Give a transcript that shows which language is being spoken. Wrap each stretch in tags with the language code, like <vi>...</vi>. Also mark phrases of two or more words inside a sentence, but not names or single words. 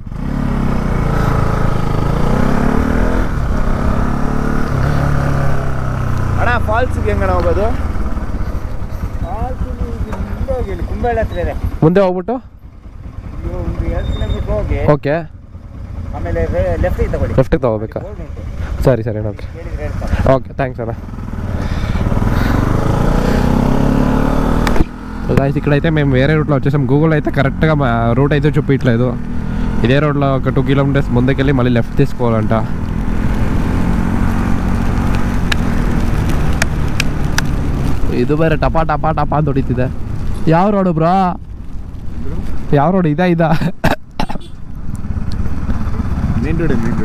<kn>ಅಣ್ಣ ಫಾಲ್ಸ್ಗೆ ಹೆಂಗಣ ಹೋಗೋದು? ಮುಂದೆ ಹೋಗಿ, ಇಲ್ಲಿ ಕುಂಬಳ ಹತ್ರ ಇದೆ. ಮುಂದೆ ಹೋಗ್ಬಿಟ್ಟು ಒಂದು 2 ಕಿಲೋಮೀಟರ್ ಹೋಗಿ, ಓಕೆ, ಆಮೇಲೆ ಲೆಫ್ಟಿಗೆ ತಗೊಳ್ಳಿ. ಲೆಫ್ಟಿಗೆ ತಗೋಬೇಕಾ? ಸರಿ ಸರಿ ನೋಡ್ರಿ.</kn> <en>okay, thanks</en> <kn>ಅಣ್ಣ.</kn> <te>గాయ్స్ ఇక్కడైతే మేము వేరే రూట్లో వచ్చేసాం. గూగుల్ అయితే</te> <en>correctగా route</en> <te>అయితే చూపించలేదు. ఇదే రోడ్లో ఒక 2 కిలోమీటర్స్ ముందుకెళ్ళి మళ్ళీ లెఫ్ట్ తీసుకోవాలంట.</te> <kn>ಇದು ಬೇರೆ ಟಪಾ ಟಪಾ ಟಪಾ ಅಂತ ಹೊಡಿತಿದೆ. ಯಾವ ರೋಡು ಬ್ರೋ? ಯಾವ ರೋಡ್? ಇದಾ</kn> <en>main road.</en>